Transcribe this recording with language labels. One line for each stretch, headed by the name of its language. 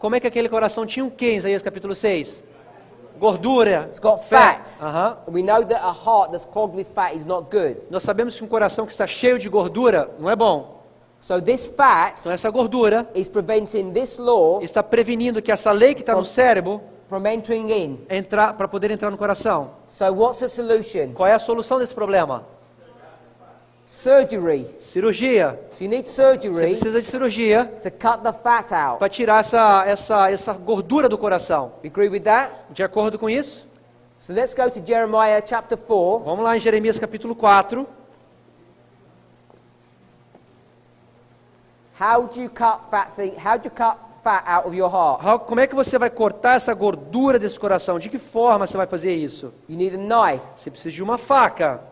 Portuguese: Como é que aquele coração tinha o quê em Isaías capítulo 6? Gordura.
English: It's got fat. Aham. And we know that a heart that's clogged with fat is not good.
Portuguese: Nós sabemos que um coração que está cheio de gordura não é bom.
English: So this fat
Portuguese: Então essa gordura
English: is preventing this law
Portuguese: está prevenindo que essa lei que está no cérebro
English: from entering in.
Portuguese: para poder entrar no coração.
English: So what's the solution?
Portuguese: Qual é a solução desse problema?
English: Surgery.
Portuguese: Cirurgia.
English: So you need
Portuguese: Você
English: surgery
Portuguese: precisa de cirurgia
English: to cut the fat out.
Portuguese: para tirar essa gordura do coração.
English: You agree with that?
Portuguese: De acordo com isso?
English: So let's go to Jeremiah chapter 4.
Portuguese: Vamos lá em Jeremias capítulo 4.
English: How do you cut fat out of your heart?
Portuguese: Como é que você vai cortar essa gordura desse coração? De que forma você vai fazer isso?
English: You need a knife.
Portuguese: Você precisa de uma faca.